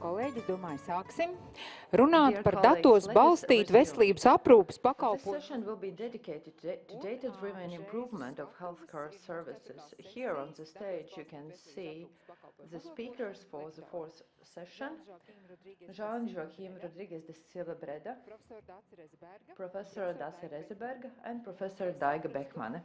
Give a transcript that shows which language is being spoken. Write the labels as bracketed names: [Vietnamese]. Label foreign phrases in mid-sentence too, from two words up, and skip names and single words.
[Latvian] kolēģi, es domāju, sāksim runāt par datos balstītu veselības aprūpes [English] This [Latvian] pakalpojumu. [English] session will be dedicated to data-driven improvement of healthcare services. Here on the stage you can see the speakers for the fourth session. Jean-Joachim Rodriguez de Silva Breda, Professor Dace Rezeberga, and Professor Daiga Beckmane.